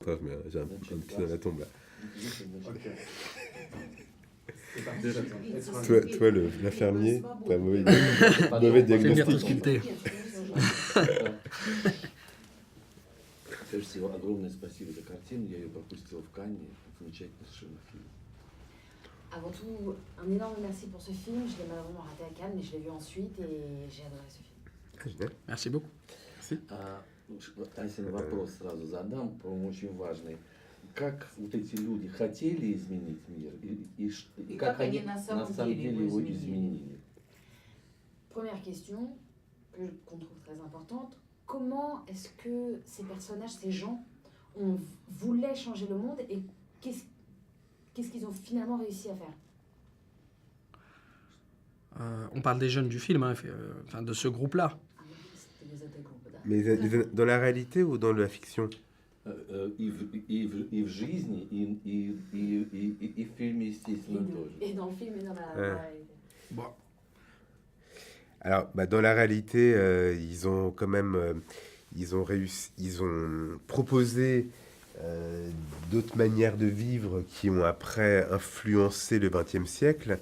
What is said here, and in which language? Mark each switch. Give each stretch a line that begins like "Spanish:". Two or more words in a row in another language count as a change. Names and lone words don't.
French: Attends, j'ai un petit dans la tombe là. Ok. C'est parti, j'attends. Toi l'infirmier, t'as un mauvais Finir tout diagnostic. sculpté.
Russian: Прежде всего, огромное спасибо за картину. Я ее пропустил в Канне. Замечательный совершенно фильм.
French: Avant tout, un énorme merci pour ce film. Je l'ai malheureusement raté à Cannes, mais je l'ai vu ensuite et j'ai adoré ce film. Merci beaucoup.
Russian: Ансин, вопрос сразу задам, по-моему, очень важный. Как вот эти люди хотели изменить мир, и как они на самом деле его изменили?
French: Première question, qu'on trouve très importante. Comment est-ce que ces personnages, ces gens, voulaient changer le monde et qu'est-ce qu'ils ont finalement réussi à faire? On parle des jeunes du film, enfin de ce groupe-là. Mais dans la réalité ou dans la fiction?
Russian: И в жизни, и в фильме, естественно, тоже.
French: Et dans le film et dans la réalité. Bon. Alors, dans la réalité, ils ont quand même, ils ont proposé d'autres manières de vivre qui ont après influencé le XXe siècle.